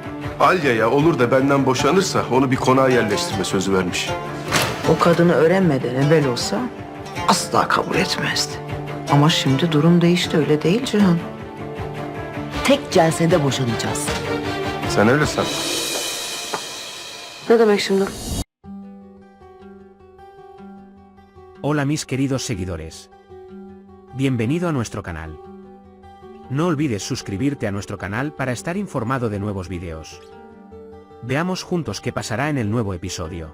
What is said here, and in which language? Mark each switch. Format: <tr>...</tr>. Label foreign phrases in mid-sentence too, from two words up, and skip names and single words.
<tr>Alya'ya olur da benden boşanırsa onu bir konağa yerleştirme sözü vermiş. O kadını öğrenmeden evvel olsa asla kabul etmezdi. Ama şimdi durum değişti, öyle değil Cihan. Tek celsede boşanacağız. Sen öyle san. Ne demek şimdi?</tr> <es>Hola mis queridos seguidores. Bienvenido a nuestro canal. No olvides suscribirte a nuestro canal para estar informado de nuevos videos. Veamos juntos qué pasará en el nuevo episodio.</es>